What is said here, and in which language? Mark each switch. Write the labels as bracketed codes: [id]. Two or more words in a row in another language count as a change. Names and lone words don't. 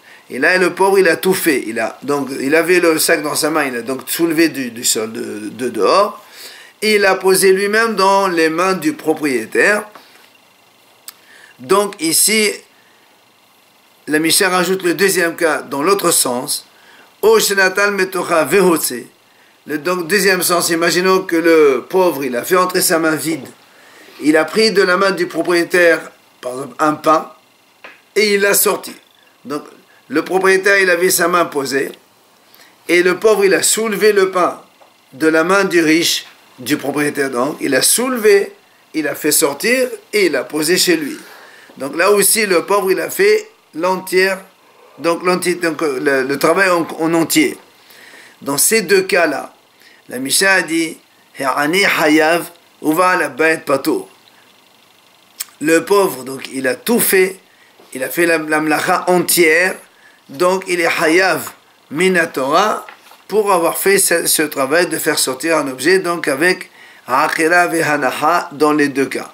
[fr] Et là, le pauvre, il a tout fait. Il avait le sac dans sa main, il a donc soulevé du sol de dehors. Et il l'a posé lui-même dans les mains du propriétaire. Donc ici, la Mishnah rajoute le deuxième cas dans l'autre sens. [he] או שנטל מתוכה והוציא. [fr] Donc deuxième sens, imaginons que le pauvre, il a fait entrer sa main vide. Il a pris de la main du propriétaire, par exemple, un pain, et il l'a sorti. Donc le propriétaire, il avait sa main posée, et le pauvre, il a soulevé le pain de la main du riche, du propriétaire, donc il a soulevé, il a fait sortir et il a posé chez lui. Donc là aussi le pauvre il a fait l'entière, donc le travail en entier. Dans ces deux cas-là, la Mishnah a dit [he] העני חייב ובעל הבית פטור. [fr] Le pauvre donc il a tout fait, il a fait la mlacha entière, donc il est [he] חייב מן התורה [fr] pour avoir fait ce travail de faire sortir un objet, donc avec [he] עקירה והנחה [fr] dans les deux cas.